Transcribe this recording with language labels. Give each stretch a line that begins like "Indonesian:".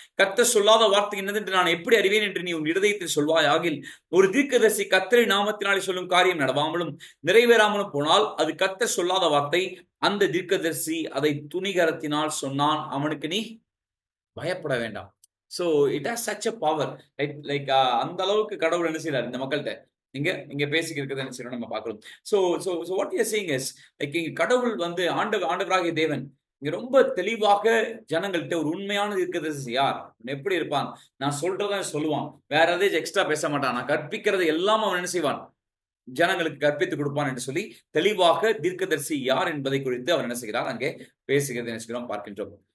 Tamil: கர்த்தர் சொல்லாத வார்த்தை என்னதென்று நான் எப்படி அறிவேன் என்று நீ உன் இருதயத்தில் சொல்வாய். ஆகில் ஒரு தீர்க்கதரிசி கர்த்தரை நாமத்தினாலே சொல்லும் காரியம் நடவாமலும் நிறைவேறாமலும் போனால் அது கர்த்தர் சொல்லாத வார்த்தை. அந்த தீர்க்கதரிசி அதை துணிகரத்தினால் சொன்னான், அவனுக்கு நீ பயப்பட வேண்டாம்.
English: So it has such a power, right?
Tamil: Like அந்த அளவுக்கு கடவுள் என்ன செய்யறாரு இந்த மக்கள்கிட்ட இங்க பேசிக்கிறது என்ன செய்யணும் நம்ம பார்க்கிறோம்.
English: So what we are saying is, like
Tamil: கடவுள் வந்து ஆண்டவராகிய தேவன் இங்க ரொம்ப தெளிவாக ஜனங்கள்கிட்ட ஒரு உண்மையான தீர்க்கதரிசி யார், எப்படி இருப்பான், நான் சொல்றத சொல்லுவான், வேற எதையும் எக்ஸ்ட்ரா பேச மாட்டான், நான் கற்பிக்கிறது எல்லாம் அவன் என்ன செய்வான், ஜனங்களுக்கு கற்பித்து கொடுப்பான் என்று சொல்லி தெளிவாக தீர்க்கதரிசி யார் என்பதை குறித்து அவர் என்ன செய்கிறார் அங்கே பேசுகிறது என்ன செய்கிறோம் பார்க்கின்றோம்.